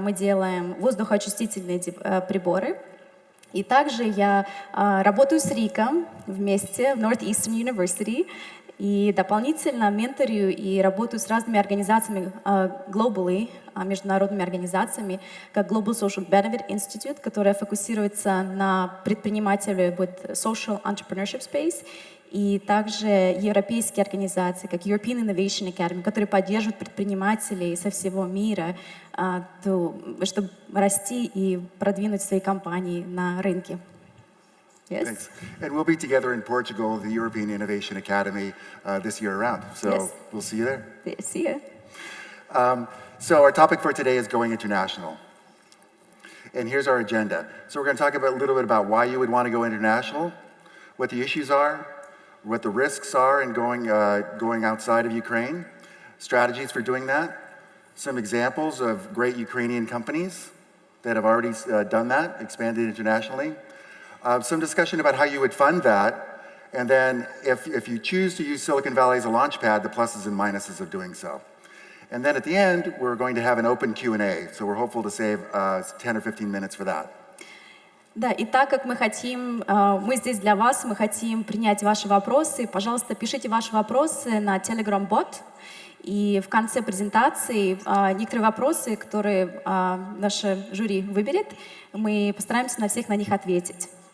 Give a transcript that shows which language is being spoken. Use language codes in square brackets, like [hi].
[ru] Мы делаем воздухоочистительные приборы. И также я работаю с Риком вместе в Northeastern University, и дополнительно менторю и работаю с разными организациями globally, международными организациями, как Global Social Benefit Institute, которая фокусируется на предпринимателей [en] social entrepreneurship space, [ru] и также европейские организации, как European Innovation Academy, которые поддерживают предпринимателей со всего мира, чтобы расти и продвинуть свои компании на рынке. [en] Yes. Thanks. And we'll be together in Portugal, the European Innovation Academy, this year around. So yes. We'll see you there. See you. So our topic for today is going international. And here's our agenda. So we're going to talk a little bit about why you would want to go international, what the issues are, what the risks are in going outside of Ukraine, strategies for doing that, some examples of great Ukrainian companies that have already done that, expanded internationally. Some discussion about how you would fund that, and then if you choose to use Silicon Valley as a launch pad, the pluses and minuses of doing so. And then at the end, we're going to have an open Q&A, so we're hopeful to save 10 or 15 minutes for that. [ru] Да, и так как мы здесь для вас, мы хотим принять ваши вопросы, пожалуйста, пишите ваши вопросы на Telegram-бот, и в конце презентации некоторые вопросы, которые наше жюри выберет, мы постараемся на всех на них ответить.